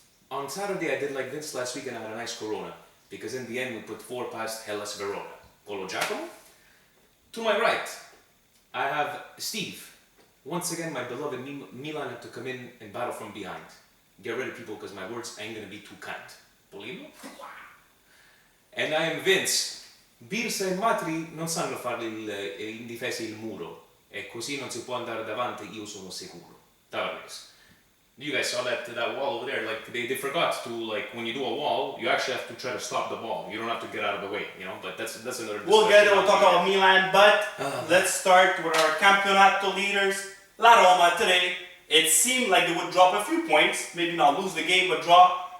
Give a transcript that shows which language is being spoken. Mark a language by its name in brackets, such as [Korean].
[English] On Saturday, I did like Vince last week and I had a nice Corona, because in the end we put 4 past Hellas Verona. Colo Giacomo. To my right, I have Steve. Once again, my beloved Milan had to come in and battle from behind. Get rid of people because my words ain't gonna be too kind. Polino? And I am Vince. [Italian] Birsa e Matri non sanno fare in difesa il muro e così non si può andare davanti, io sono sicuro. [English] Tavares. You guys saw that wall over there, like they forgot to, like, when you do a wall, you actually have to try to stop the ball. You don't have to get out of the way, you know, but that's another discussion. We'll get it, we'll talk about Milan, but let's start with our Campionato leaders. La Roma today. It seemed like they would drop a few points, maybe not lose the game, but draw.